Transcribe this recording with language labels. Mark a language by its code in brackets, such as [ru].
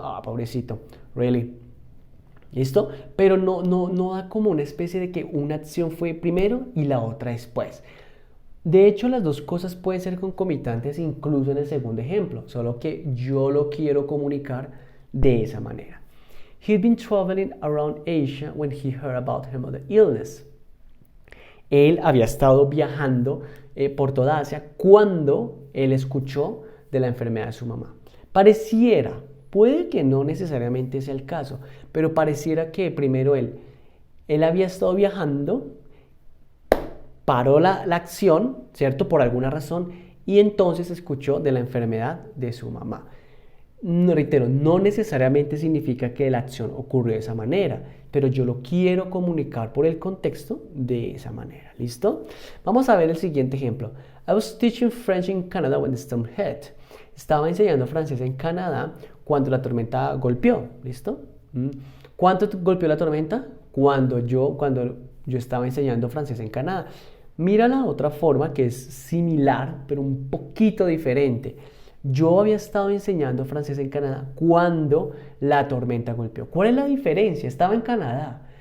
[es] Ah, pobrecito, [en] really. [es] ¿Listo? Pero no da como una especie de que una acción fue primero y la otra después. De hecho, las dos cosas pueden ser concomitantes incluso en el segundo ejemplo, solo que yo lo quiero comunicar de esa manera. [en] He'd been traveling around Asia when he heard about her mother's illness. [es] Él había estado viajando por toda Asia cuando él escuchó de la enfermedad de su mamá. Pareciera, puede que no necesariamente sea el caso, pero pareciera que primero él había estado viajando, paró la acción, ¿cierto? Por alguna razón, y entonces escuchó de la enfermedad de su mamá. No, reitero, no necesariamente significa que la acción ocurrió de esa manera, pero yo lo quiero comunicar por el contexto de esa manera. ¿Listo? Vamos a ver el siguiente ejemplo. [en] I was teaching French in Canada when the storm hit. [es] Estaba enseñando francés en Canadá cuando la tormenta golpeó. ¿Listo? ¿Cuánto golpeó la tormenta? Cuando yo estaba enseñando francés en Canadá. Mira la otra forma que es similar, pero un poquito diferente. Yo había estado enseñando francés en Canadá cuando la tormenta golpeó. ¿Cuál es la diferencia? Estaba en Canadá.